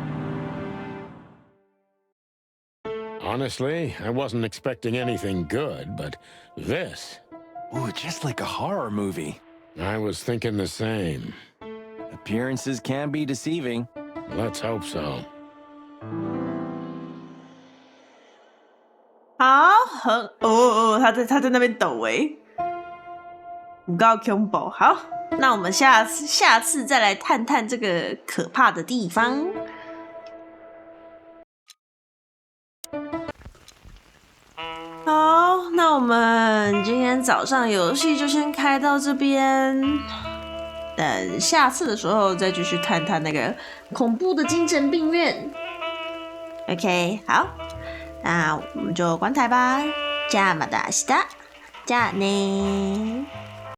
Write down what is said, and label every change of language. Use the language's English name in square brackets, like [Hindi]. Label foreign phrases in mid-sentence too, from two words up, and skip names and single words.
[English] Honestly, I wasn't expecting anything good, but this... Ooh, just like a horror movie. I was thinking the same. Appearances can be deceiving. Let's hope so. [Chinese] 好，他在那边抖不够恐怖。好，那我们下次再来探探这个可怕的地方。好，那我们今天早上游戏就先开到这边，等下次的时候再继续探探那个恐怖的精神病院。OK， 好，那我们就关台吧。 [Japanese] じゃあまた明日。じゃあね。